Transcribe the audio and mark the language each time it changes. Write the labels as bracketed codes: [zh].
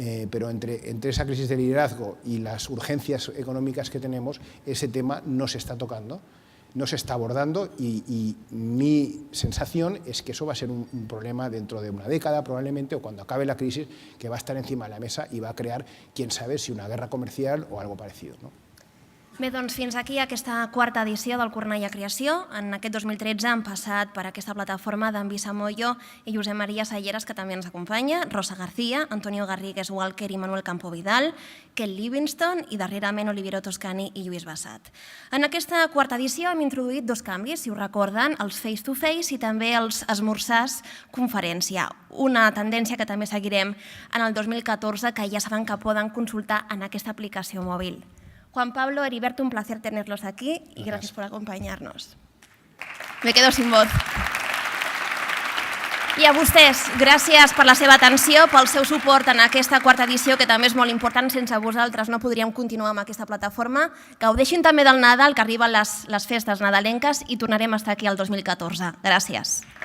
[es] pero entre esa crisis de liderazgo y las urgencias económicas que tenemos, ese tema no se está tocando, no se está abordando y mi sensación es que eso va a ser un problema dentro de una década probablemente, o cuando acabe la crisis, que va a estar encima de la mesa y va a crear, quién sabe, si una guerra comercial o algo parecido, ¿no? [ca] Bé, doncs fins aquí aquesta quarta edició del Cornellà Creació. En aquest 2013 han passat per aquesta plataforma d'en Visa Moyo i Josep Maria Salleras, que també ens acompanya, Rosa García, Antonio Garrigues Walker i Manuel Campo Vidal, Kel Livingston i darrerament Oliviero Toscani i Lluís Bassat. En aquesta quarta edició hem introduït dos canvis, si us recorden, els face-to-face i també els esmorzars conferència. Una tendència que també seguirem en el 2014, que ja saben que poden consultar en aquesta aplicació mòbil. [es] Juan Pablo, Heriberto, un placer tenerlos aquí y gracias por acompañarnos. Me quedo sin voz. [ca] I a vostès, gràcies per la seva atenció, pel seu suport en aquesta quarta edició, que també és molt important. Sense vosaltres no podríem continuar amb aquesta plataforma. Gaudeixin també del Nadal, que arriben les festes nadalenques, i tornarem a estar aquí el 2014. Gràcies.